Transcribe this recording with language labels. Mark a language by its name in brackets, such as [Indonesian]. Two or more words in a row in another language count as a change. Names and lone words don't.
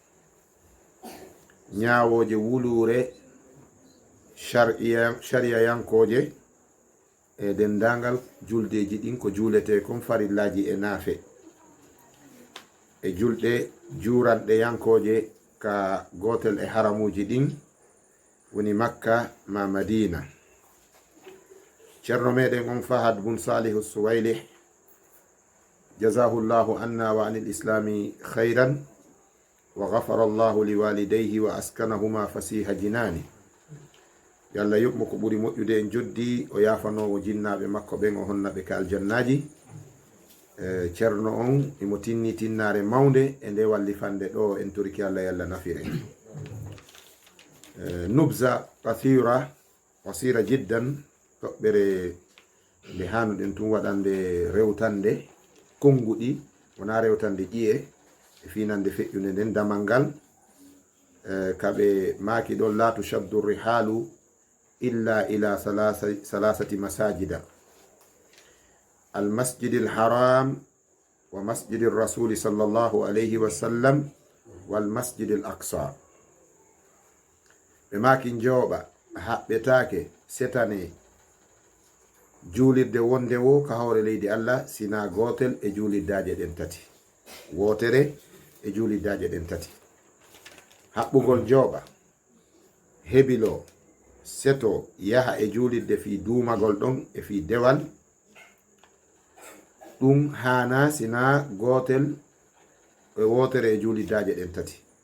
[Fula] ñawoje wulure sharia yankoje e dendagal juldeji ɗin ko julete kon farillaji e naafe e julɗe juranɗe yankoje ka gotel e haramuji ɗin woni makka ma madina. ceerno meɗen on [Arabic] Fahad bun Salihu Suwaylih, جزاه الله عنا وعن الإسلام خيرا وغفر الله لوالديه وأسكنهما فسيح جنانه. [Fula] yalla yoɓmo ko ɓuri moƴƴude en joddi, o yafanowo jinnaɓe makko ɓen, o honnaɓe ka aljannaji. ceerno on imo tinni tinnare mawde e nde wallifande ɗo, en toriki Allah yalla nafire. [Arabic] نبذة كثيرة قصيرة جدا, [Fula] toɓɓere nde hanuɗen tun waɗande rewtande konguɗi, wona rewtande ƴiye e finande feƴƴude nden damal ngal. kaɓe maki ɗon [Arabic] لا تشد الرحال إلا إلى ثلاثة مساجد المسجد الحرام ومسجد الرسول صلى الله عليه وسلم والمسجد الأقصى. [Fula] ɓe maki jooɓa haɓɓetake setane julirde wonde wo ka hawre leydi Allah sina gotel e julirdaje ɗen tati, wotere e julirdaje ɗen tati. haɓɓugol jooɓa hebilo seto yaha e julirde fi duumagol ɗon e fi dewal ɗum hana sina gotel e wotere e juliddaje ɗen tati.